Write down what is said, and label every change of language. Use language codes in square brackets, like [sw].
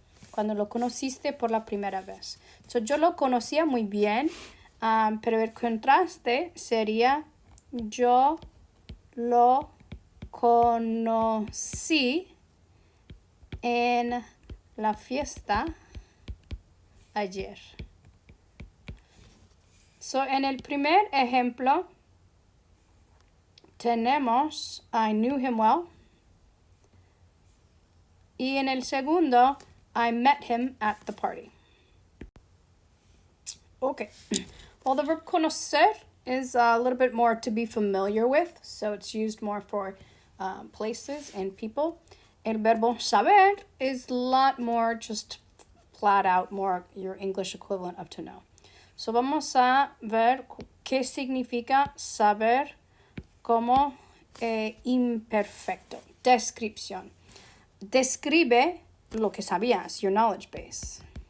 [es] Cuando lo conociste por la primera vez. Yo lo conocía muy bien, pero el contraste sería yo lo conocí en la fiesta ayer. En el primer ejemplo tenemos [en] I knew him well. [es] Y en el segundo, [en] I met him at the party. Okay. Well, the verb conocer is a little bit more to be familiar with, so it's used more for places and people. [es] El verbo saber [en] is a lot more just flat out, more your English equivalent of to know. [es] Vamos a ver qué significa saber como imperfecto. Descripción. Describe lo que sabías, [en] your knowledge base.